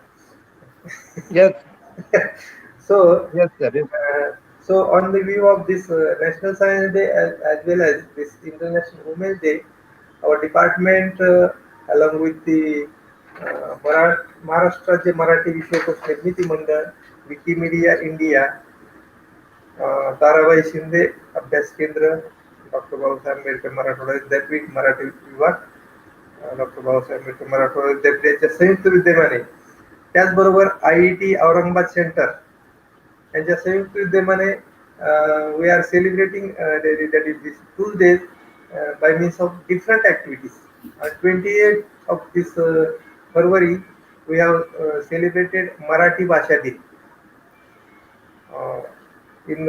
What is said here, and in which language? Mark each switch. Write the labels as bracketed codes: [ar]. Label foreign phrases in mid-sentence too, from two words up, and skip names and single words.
[en] Yes. So, Yes, sir. Yes. so on the view of this National Science Day as well as this International Women's Day, our department along with the Maharashtra Marathi Vishwakosh Nirmiti Mandal, Wikimedia India, Tarabai Shinde Abhyas Kendra, Dr. [mr] Babasaheb Ambedkar Marathwada Vidyapीठ Marathi विभाग, डॉक्टर बाबासाहेब आंबेडकर मराठवाडा विद्यापीठाच्या संयुक्त विद्यमाने, त्याचबरोबर IET औरंगाबाद सेंटर यांच्या संयुक्त विद्यमाने [en] we are celebrating that is this Tuesdays by means of different activities. 28th of this February we have celebrated Marathi Bhasha Din in